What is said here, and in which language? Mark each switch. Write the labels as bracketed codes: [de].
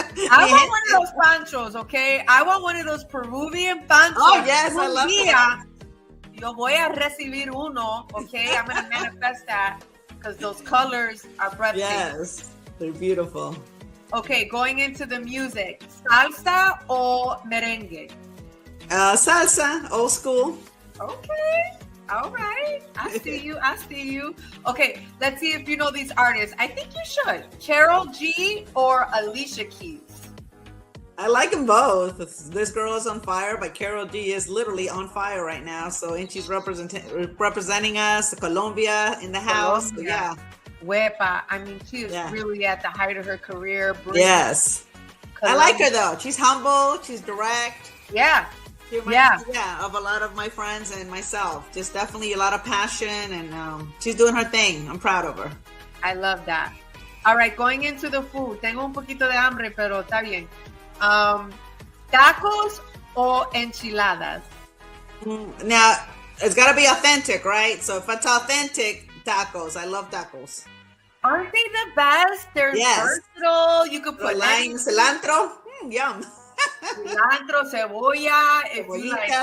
[en] I want one of those panchos, okay? I want one of those Peruvian panchos. Oh yes, I love that. [es] Yo voy a recibir uno, okay? [en] I'm going to manifest that because those colors are breathtaking. Yes, they're beautiful. Okay, going into the music. Salsa or merengue? Salsa, old school. Okay, all right. I see you. Okay, let's see if you know these artists. I think you should. Karol G or Alicia Keys? I like them both. This Girl is on Fire by Karol G is literally on fire right now. So, and she's representing us, Colombia in the house. So, yeah. Huepa. I mean, she is really at the height of her career. Yes. Colombia. I like her though. She's humble. She's direct. Yeah. Of a lot of my friends and myself. Just definitely a lot of passion, and she's doing her thing. I'm proud of her. I love that. All right, going into the food. [es] Tengo un poquito de hambre, pero está bien. [en] Tacos or enchiladas? Now, it's got to be authentic, right? So if it's authentic, tacos. I love tacos. Aren't they the best? They're versatile. You could put lime, cilantro. Yum. cilantro, cebolla. If you like,